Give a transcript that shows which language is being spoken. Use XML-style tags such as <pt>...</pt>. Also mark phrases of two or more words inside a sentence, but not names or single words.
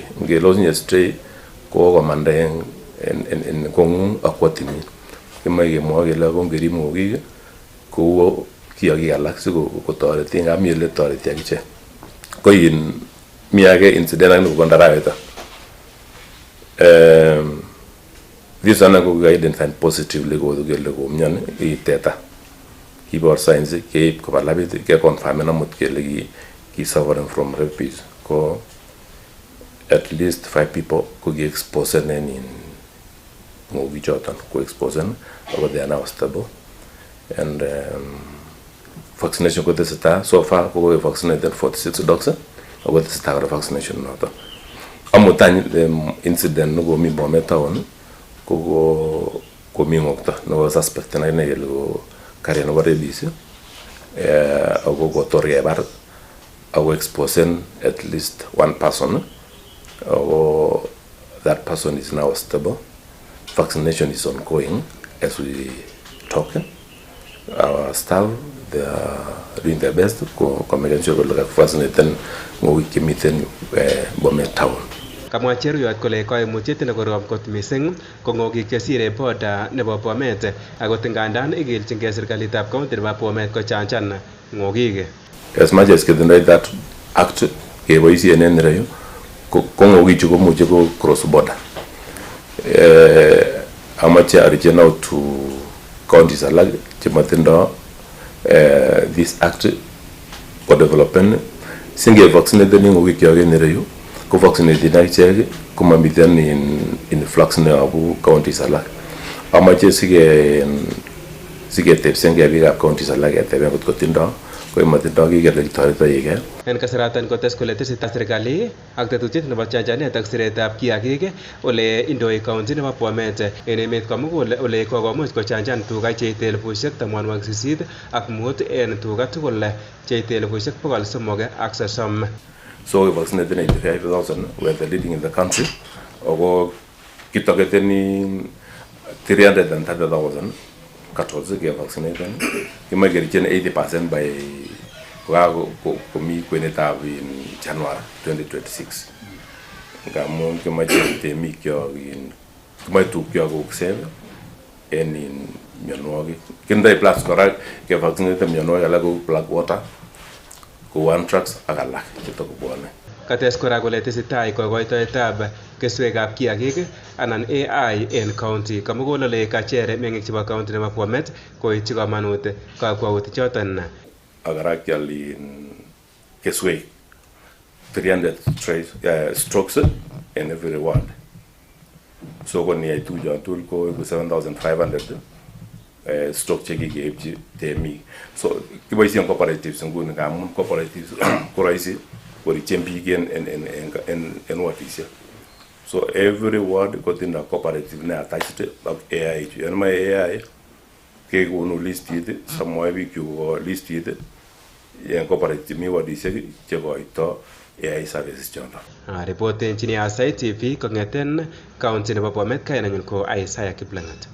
<sgc>Ngelosinye stray ko komanda en kong'ung akwo timin. Kimoe kemwochi kele ongerib ng'okik kou kiyokik alak sikotoreti ngap mi ole toreti akichek. Ko mi age incident ak nebo ndarawet.</sgc> <en>This one ko identified positively</en> <sgc>ko kele komian teta. Kibor signs keib koba labit ke confirm amut kele ki</sgc> <en>suffering from rabies. Ko at least 5 people</en> <sgc>ko ki</sgc> <en>exposed in</en> <sgc>ng'okik choton ko</sgc> <en>exposed ako they are now stable and vaccination</en> <sgc>ko tesetai</sgc> <en>so far ko vaccinated 46 dogs</en> <sgc>ako tesetai kora</sgc> <en>vaccination noton.</en> <sgc>Amutany incident no komi Bomet town ko komi ng'okto no suspect na ine kele ko kare no rabies ako kotor kebar ako</sgc> <en>exposed at least 1 person</en> <sgc>ako</sgc> <en>that person is now stable. Vaccination is ongoing as we talk. Our staff, they are doing their best to make sure that vaccinate</en> <sgc>ng'okik chemiten</sgc> <en>Bomet town.</en> <sgc>Kamwa Cheruyot kole koimutiet nekorom kot missing ko ng'okik chesire border nebo Bomet akot ngandan ikilchingei serikalitab county nebo Bomet kochanjan ng'okik.</sgc> <en>As much as</en> <sgc>kitindoi</sgc> <en>that act</en> <sgc>keboisien en ireyu ko ng'okik chu komuche ko</sgc> <en>cross border.</en> <sgc>Amache</sgc> <en>reaching out to counties</en> <sgc>alak chematindo</sgc> <en>this act</en> <sgc>ko development singe vaccinate ng'okik kyok en ireyu ko vaccinate akichek komamiten influx neyobu counties alak. Amache siketebsengei biikab counties alak keteben kot kotindo ko matindo kikele kitoretogei. En kasaratan kotes kole tesetai serikali ak tetutiet nebo chanjanet ak siretab kiagik ole indoi county nebo Bomet en emet komugul ole kokomuch kochanjan tuga cheite 85,000 ak mut en tuga tugul cheite 330,000.</sgc> <en>So we vaccinated 85,000. We are the leading in the country.</en> <sgc>Ako kitoketeni</sgc> <en>330,000 cattle get vaccinated. You might get 80% by</en> <sgc>komi kwenetab</sgc> <en>in January 2026.</en> <sgc>ngamun kimache temikyo kimache tukyo koksen en mionwogik. Kindoi plus kora ke vaccinate mionwogik alak kou</sgc> <en>black water,</en> <sgc>kou anthrax ak alak chetokobwone. Kates kora kole tesetai kokoitoetab keswekab kiagik anan AI en county kamugolole kachere meng'ik chebo county nebo Bomet koityi komanut kakwautik choton. Akara kyalin keswek</sgc> <en>300 strokes in every ward.</en> <sgc>So kon yai tujon tul ko 7,500 stroke chekikeipchi temik. So kiboisien cooperatives nguni ngamun cooperatives ko rahisi korichen biik en wadisiek. So</sgc> <en>every ward</en> <sgc>kotindo cooperative ne attached ak AI. En ma AI kekonu listit samwae biik ko listit en cooperative mi wadisiek chekoito</sgc> <en>AI services</en> <sgc>chondon. Report engineer Aasai TV kong'eten county nebo Bomet kainanyun ko Aasai Kiplangat.</sgc>